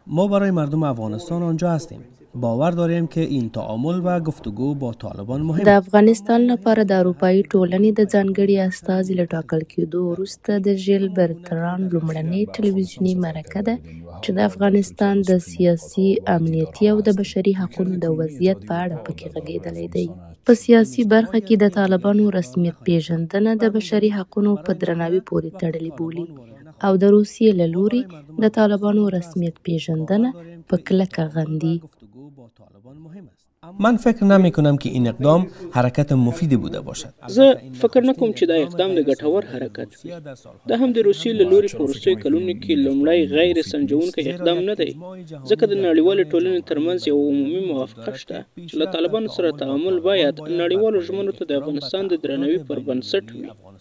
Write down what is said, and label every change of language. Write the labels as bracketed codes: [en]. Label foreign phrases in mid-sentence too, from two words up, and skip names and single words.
[fa] ما برای مردم افغانستان آنجا هستیم. باور داریم که این تعامل و گفتگو با طالبان مهم [ps] د افغانستان لپاره د اروپایي ټولنې د ځانګړي استازي له ټاکل کېدو وروسته د ژیل برتران لومړنۍ ټلویزیوني مرکه ده چې د افغانستان د سیاسي، امنیتي او د بشري حقونو د وضعیت په اړه پکې غږېدلی دی. په سیاسي برخه کې د طالبانو رسمیت پیژندنه د بشري حقونو په درناوي پورې تړلې بولي او د روسیې له لوري د طالبانو رسمیت پیژندنه په کلکه غندي. [fa] من فکر نمی کنم که این اقدام حرکت مفیدی بوده باشد. [ps] زه فکر نکوم چې دا اقدام د ګټور حرکت وي. دا هم د روسیې له لوري په وروستیو کلونو کې لومړی غیر سنجونکی اقدام نه دی، ځکه د نړیوالې ټولنې ترمنځ یو عمومي موافقه شته چې له طالبانو سره تعامل باید نړیوالو ژمنو ته د افغانستان د درناوي پر بنسټ وي.